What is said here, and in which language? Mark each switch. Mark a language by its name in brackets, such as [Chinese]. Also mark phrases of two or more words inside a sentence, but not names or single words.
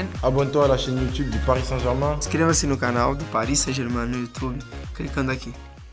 [French] Abonne-toi à la chaîne YouTube du Paris Saint-Germain. [Portuguese] Inscreva-se no canal do Paris Saint-Germain no YouTube, clicando aqui.